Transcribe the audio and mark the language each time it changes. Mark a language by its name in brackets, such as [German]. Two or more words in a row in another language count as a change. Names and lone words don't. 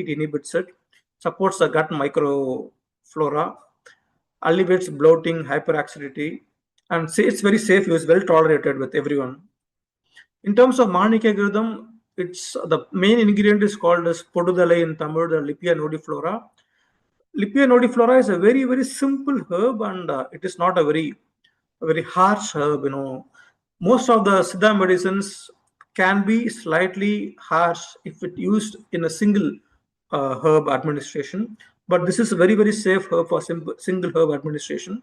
[English] It inhibits it, supports the gut microflora, alleviates bloating, hyperacidity, and it's very safe use, well tolerated with everyone. In terms of Manikya Gridam, it's the main ingredient is called as Podudalai in Tamil, the Lipia nodiflora. Lipia nodiflora is a very, very simple herb, and it is not a very harsh herb. Most of the Siddha medicines can be slightly harsh if it used in a single herb administration, but this is a very, very safe herb for single herb administration.